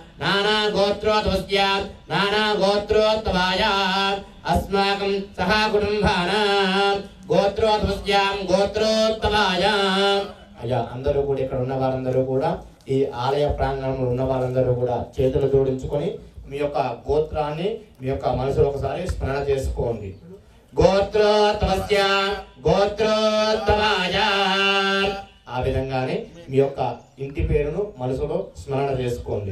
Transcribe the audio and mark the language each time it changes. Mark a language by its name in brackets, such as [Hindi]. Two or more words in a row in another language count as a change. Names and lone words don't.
[Sanskrit] नाना गोत्रोत्तमस्य नाना गोत्रोत्तमाय अस्माकं सह कुटुंबानां गोत्रोत्तमस्यां गोत्रोत्तमाय [Telugu] అయ్యా అందరూ కూడా ఇక్కడ ఉన్న వారందరూ కూడా ఈ ఆలయ ప్రాంగణంలో ఉన్న వారందరూ కూడా చేతులు జోడించుకొని మీ యొక్క గోత్రాన్ని మీ యొక్క మనసులో ఒకసారి స్మరణ చేసుకోండి. [Sanskrit] గోత్రోత్తమస్య గోత్రోత్తమాయ [Telugu] ఆ విధంగానే మీ యొక్క ఇంటి పేరును మనసులో స్మరణ చేసుకోండి.